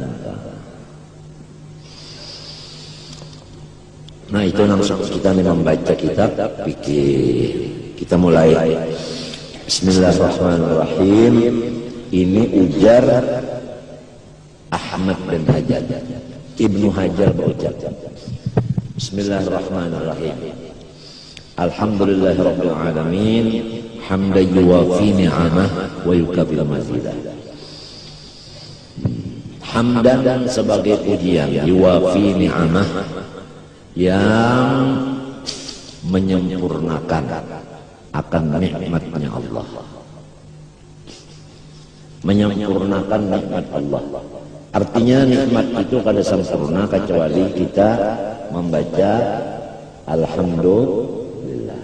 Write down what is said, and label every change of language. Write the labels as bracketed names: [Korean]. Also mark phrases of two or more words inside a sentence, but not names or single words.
[Indonesian] Nah itu langsung kita membaca kitab fikih. Kita mulai. Bismillahirrahmanirrahim. Ini ujar Ahmad bin Hajar. Ibnu Hajar berucap. [Arabic] بسم الله الرحمن الرحيم. الحمد لله رب العالمين حمدا يوافي نعمه ويكافئ مزيده. [Indonesian] Hamdan sebagai pujian [Arabic] يوافي نعمه [Indonesian] yang menyempurnakan akan nikmatnya Allah. menyempurnakan nikmat Allah. Artinya nikmat itu kada sempurna kecuali kita membaca alhamdulillah.